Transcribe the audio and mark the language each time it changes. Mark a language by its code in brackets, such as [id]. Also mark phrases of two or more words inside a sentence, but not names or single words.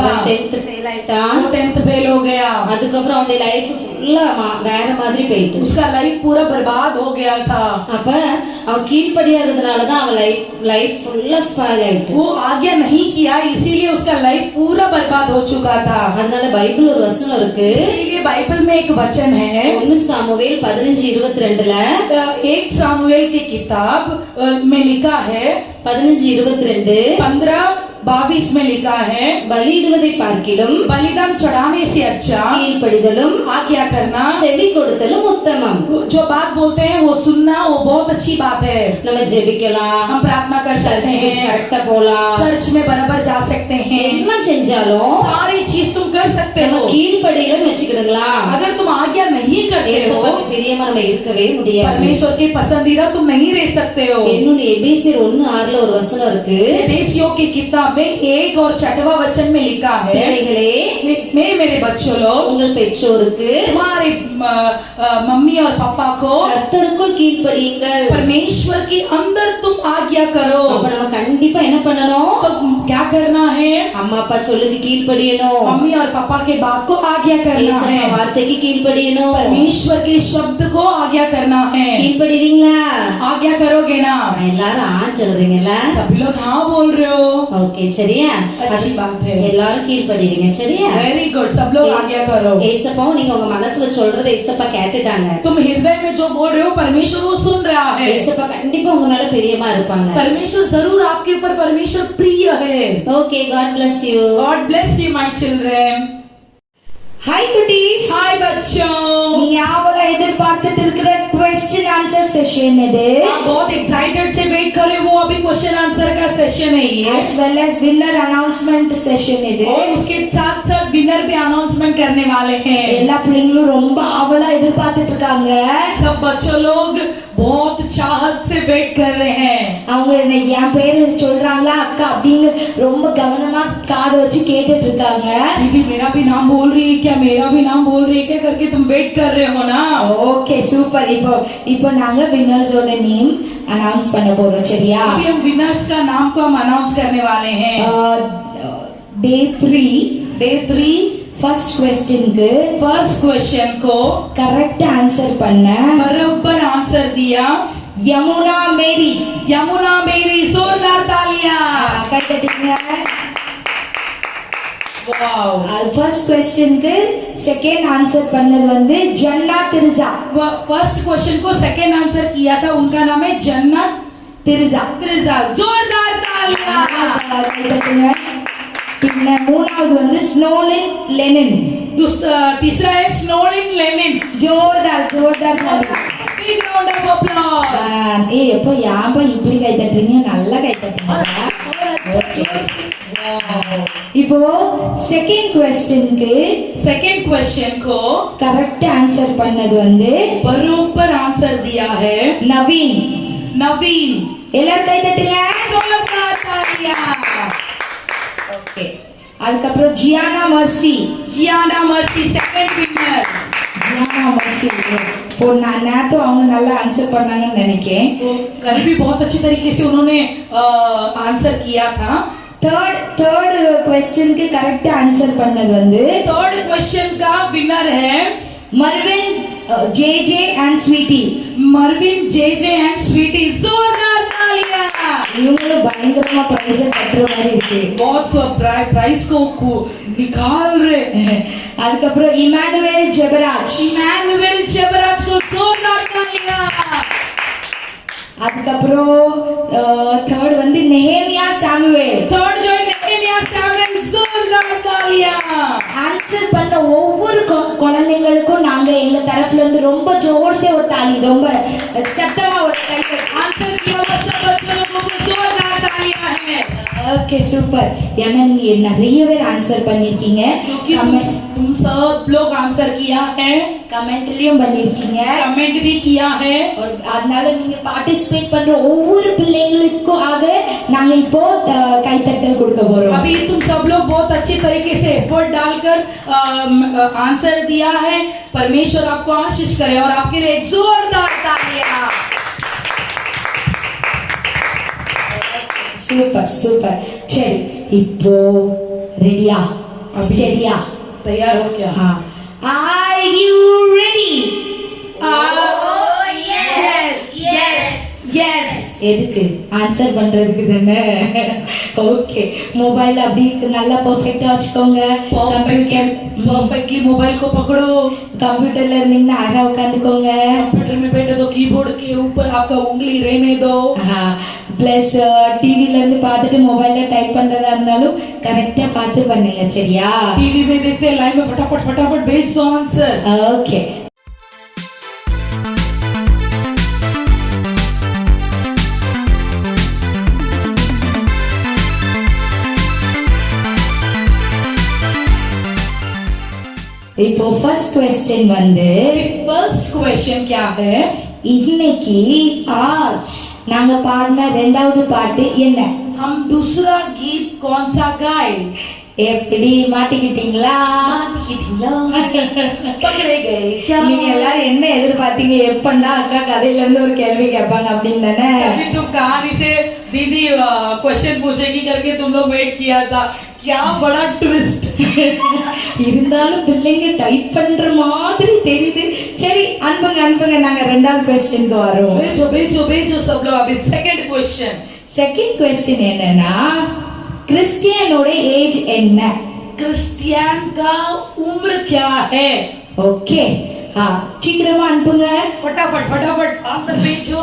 [ta] 10th ஃபெயில் ஆயிட்டான். [hi] वो 10th फेल हो गया. [ta] அதுக்கப்புறம் அவனுடைய லைஃப் ஃபுல்லா வேற மாதிரி போயிட்டு. [hi] उसका लाइफ पूरा बर्बाद हो गया था. [ta] அப்ப அவன் கீழ்ப்படியாததுனால தான் அவன் லைஃப் ஃபுல்லா ஸ்பாயில் ஆயிட்டு. [hi] वो आज्ञा नहीं किया, इसीलिए उसका लाइफ पूरा बर्बाद हो चुका था. [ta] அதனால பைபிள் ஒரு வசனம் இருக்கு. [hi] इसीलिए बाइबल में एक वचन है [ta] 1 சாமுவேல் 15:22ல [hi] 1 सामुएल की किताब में लिखा है 15:22 15 22 में लिखा है, [ta] பலியிடுவதை பார்க்கிலும் [hi] बलिदान चढ़ाने से अच्छा [ta] கீழ்ப்படிதலும் [hi] आज्ञा करना, [ta] செவி கொடுத்தலும் உத்தமம். [hi] जो बात बोलते हैं वो सुनना, वो बहुत अच्छी बात है। [ta] நம்ம ஜெபிக்கலாம், [hi] हम प्रार्थना कर सकते [ta] சர்ச்சுக்கு [hi] हैं, [ta] கரெக்டா போலாம், [hi] चर्च में बराबर जा सकते हैं, [ta] எல்லாம் செஞ்சாலும் [hi] सारी चीज तुम कर सकते [ta] நம்ம [hi] हो। [ta] கீழ்ப்படியலன்னு வச்சுக்கிடுங்களா, [hi] अगर तुम आज्ञा नहीं करते हो, [ta] ஏசப்பாவுக்கு பிரியமா நம்ம இருக்கவே முடியாது. [hi] परमेश्वर के पसंदीदा तुम नहीं रह सकते हो। [ta] என்னுடைய எபேசியர் 1:6 ஒரு வசனம் இருக்கு. [hi] एफेसियों की किताब में 1 और 6वां वचन में लिखा है, [ta] பிள்ளைகளே, [hi] मैं मेरे बच्चों लोग, [ta] உங்கள் பெற்றோருக்கு [hi] तुम्हारे मम्मी और पापा को [ta] கர்த்தருக்குள் கீழ்ப்படியுங்கள். [hi] परमेश्वर के अंदर तुम आज्ञा करो। [ta] அப்ப நம்ம கண்டிப்பா என்ன பண்ணணும்? [hi] तो क्या करना है? [ta] அம்மா அப்பா சொல்லுது கீழ்ப்படியணும், [hi] मम्मी और पापा के बात को आज्ञा करना [ta] ஏசப்பா [hi] है, [ta] வார்த்தைக்கு கீழ்ப்படியணும். [hi] परमेश्वर के शब्द को आज्ञा करना है। [ta] கீழ்ப்படிவீங்களா? [hi] आज्ञा करोगे ना? [ta] எல்லாரும் சொல்றீங்கல்ல? [hi] सभी लोग हाँ बोल रहे हो, [ta] ஓகே, சரியா? [hi] अच्छी बात है, [ta] எல்லாரும் கீழ்ப்படிவீங்க, சரியா? [en] very good, [hi] सब लोग आज्ञा करो। [ta] ஏசப்பாவும் நீங்க உங்க மனசுல சொல்றதை ஏசப்பா கேட்டுட்டாங்க. [hi] तुम हृदय में जो बोल रहे हो परमेश्वर वो सुन रहा है। [ta] ஏசப்பா கண்டிப்பா உங்க மேல பிரியமா இருப்பாங்க. [hi] परमेश्वर जरूर आपके ऊपर परमेश्वर प्रिय है। [en] Okay, God bless you. God bless you my children। [ta] ஹாய் குட்டீஸ், [hi] हाय बच्चों, [ta] நீங்க ஆவலா எதிர்பார்த்துட்டு இருக்கிற [en] question answer [ta] सेशन இது, [hi] आप बहुत एक्साइटेड से वेट कर रहे हो, वो अभी [en] question answer [hi] का सेशन है ये, [en] as well as winner announcement सेशन இது. [hi] और उसके साथ साथ विनर भी अनाउंसमेंट करने वाले हैं। [ta] எல்லா பிள்ளைங்களும் ரொம்ப ஆவலா எதிர்பார்த்துட்டு இருக்காங்க. [hi] सब बच्चों लोग बहुत चाहत से वेट कर रहे हैं। [ta] அவங்க என் பேரு சொல்றாங்களா அக்கா அப்படின்னு ரொம்ப கவனமா காது வச்சு கேட்டுட்டு இருக்காங்க. [hi] दीदी मेरा भी नाम बोल रही है क्या, मेरा भी नाम बोल रही है क्या करके तुम वेट कर रहे हो ना। [en] Okay super. [ta] இப்போ நாங்க வின்னர்ஸோட [en] name announce [ta] பண்ண போறோம், சரியா? [hi] अभी हम विनर्स का नाम को हम अनाउंस करने वाले हैं। डे 3 [en] first question [hi] को [en] correct answer [hi] பண்ண बराबर आंसर दिया यमुना मेरी जोरदार तालियां। [ta] கை தட்டுங்க. [hi] वाओ, [en] first question [hi] के सेकंड आंसर [ta] பண்ணது வந்து [hi] जन्नत तिरजा। [en] first question [hi] को सेकंड आंसर किया था, उनका नाम है जन्नत तिरजा। जोरदार तालियां। [ta] கை தட்டுங்க. பின்ன மூணாவது வந்து ஸ்னோலின் லெனின்। [hi] तीसरा है स्नोलिन लेनिन। जोरदार [en] Big round of applause। [ta] ஏய் எப்போ யாம்பா இப்படி கை தட்டுறீங்க, நல்லா கை தட்டுங்க. இப்போ [en] second question [ta] को [en] correct answer [ta] பண்ணது வந்து [hi] बराबर आंसर दिया है [ta] நவீன்। எல்லாரும் கை தட்டுங்க. [hi] जोरदार तालियां। [ta] ஓகே, அதுக்கப்புறம் ஜியானா மர்சி [hi] सेकंड विनर। [ta] நான் तो அவங்க நல்லா ஆன்சர் பண்ணாங்கன்னு நினைக்கிறேன். [hi] तो कल भी बहुत अच्छी तरीके से उन्होंने आंसर किया था। [en] third question [hi] के [en] correct answer [ta] பண்ணது வந்து [en] third question [hi] का विनर है मरविन जेजे एंड स्वीटी। जोरदार तालियां। [ta] இவங்களும் பயங்கரமா பிரைஸ் கட்டுற மாதிரி இருக்கு. [hi] बहुत प्राइस को निकाल रहे हैं। [ta] அதுக்கப்புறம் இமானுவேல் ஜெபராஜ் [hi] को जोरदार तालियां। [ta] அதுக்கப்புறம் थर्ड வந்து நெஹேமியா சாமுவேல்। [hi] थर्ड जो नेहेमिया सैमुएल, जोरदार तालियां। [ta] ஆன்சர் பண்ண ஒவ்வொரு குழந்தைகளுக்கும் நாங்க எங்க தரப்புல இருந்து ரொம்ப ஜோர்ஸே ஒரு தாலி, ரொம்ப சத்தமா ஒரு கை [hi] आंसर किया हुआ सब बच्चों लोगों को जोरदार तालियां हैं। [en] Okay super. [ta] ஏன்னா நீங்க நிறைய பேர் ஆன்சர் பண்ணிருக்கீங்க, [hi] क्योंकि तुम सब लोग आंसर किया है, [ta] கமெண்ட்லயும் பண்ணிருக்கீங்க, [hi] कमेंट भी किया है। [ta] அதனால நீங்க பார்ட்டிசிபேட் பண்ற ஒவ்வொரு பிள்ளைங்களுக்கும் ஆக நாங்க இப்போ கைத்தட்டல் கொடுக்க போறோம். [hi] अभी तुम सब लोग बहुत अच्छी तरीके से एफर्ट डालकर आंसर दिया है। परमेश्वर आपको आशीष करे और आपके लिए जोरदार तालियां। [ta] சூப்பர். சரி, இப்போ ரெடியா? ஸ்டெடியா? [hi] तैयार हो क्या? हाँ, [en] are you ready? यस। [ta] எதுக்கு? ஆன்சர் பண்றதுக்கு தானே. ஓகே, மொபைல் அப்படி நல்லா பெர்ஃபெக்ட்டா வச்சுக்கோங்க. [en] perfectly mobile [hi] को पकड़ो। [ta] कंप्यूटरல இருந்தீங்கன்னா அழகா உட்காந்துக்கோங்க. [hi] कंप्यूटर में बैठे तो कीबोर्ड के ऊपर आपका उंगली रहने दो। हाँ, [ta] ப்ளஸ் டிவில இருந்து பார்த்துட்டு மொபைல்ல டைப் பண்றதா இருந்தாலும் கரெக்டா பார்த்து பண்ணுங்க சரியா? [hi] टीवी में देखते हैं लाइव में फटाफट फटाफट भेज दो आंसर। [ta] ஓகே. இப்போ [en] first question [ta] வந்து [en] first question [hi] क्या है? [ta] இன்னைக்கு [hi] आज [ta] நாங்க பாடின ரெண்டாவது பாட்டு என்ன? [hi] हम दूसरा गीत कौन सा गाए? [ta] எப்படி மாட்டிக்கிட்டீங்களா? [hi] पकड़े गए क्या? [ta] நீங்க எல்லாரும் என்ன எதிர்பார்த்தீங்க? எப்பண்டா அக்கா கதையில இருந்து ஒரு கேள்வி கேட்பாங்க அப்படின்னு தானே? [hi] अभी तुम कहानी से दीदी क्वेश्चन पूछेगी करके तुम लोग वेट किया था। क्या बड़ा ट्विस्ट। [ta] இருந்தாலும் பிள்ளைங்க டைப் பண்ற மாதிரி தெரியுது. சரி அனுப்புங்க அனுப்புங்க, நாங்க ரெண்டாவது क्वेश्चनக்கு வரோம். [hi] भेजो भेजो भेजो सब लोग। अभी [en] second question. second question [ta] என்னன்னா, கிறிஸ்டியனோட ஏஜ் என்ன? [hi] क्रिश्चियन का उम्र क्या है? [ta] ஓகே. சீக்கிரமா அனுப்புங்க. [hi] फटाफट फटाफट आंसर भेजो।